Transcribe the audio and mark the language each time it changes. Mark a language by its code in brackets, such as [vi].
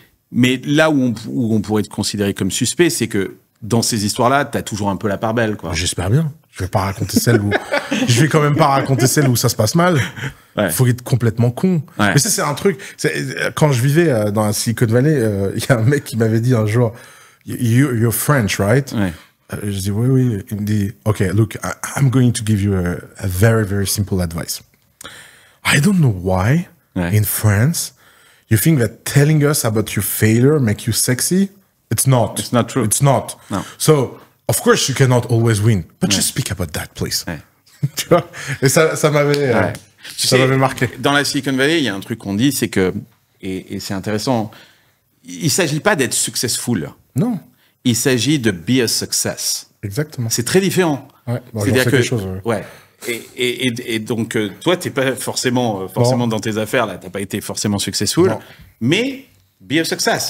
[fr] Mais là où on pourrait te considérer comme suspect, c'est que dans ces histoires-là, t'as toujours un peu la part belle, quoi. J'espère bien. Je vais pas raconter je vais quand même pas raconter celle où ça se passe mal. Faut être complètement con. Mais ça, c'est un truc. Quand je vivais dans la Silicon Valley, il y a un mec qui m'avait dit un jour, [en] you're French, right? [fr] Je dis, oui. Il me dit, [en] okay, look, I'm going to give you a very, very simple advice. I don't know why, in France, you think that telling us about your failure make you sexy. It's not. It's not true. It's not. No. So, of course, you cannot always win. But just speak about that, please. [fr] Tu vois? Et ça m'avait marqué. Dans la Silicon Valley, il y a un truc qu'on dit, c'est que, et c'est intéressant, il s'agit pas d'être successful. Non. Il s'agit de [en] be a success. [fr] Exactement. C'est très différent. C'est-à-dire que, Et donc, toi, t'es pas forcément dans tes affaires, là, t'as pas été forcément successful, mais [en] be a success.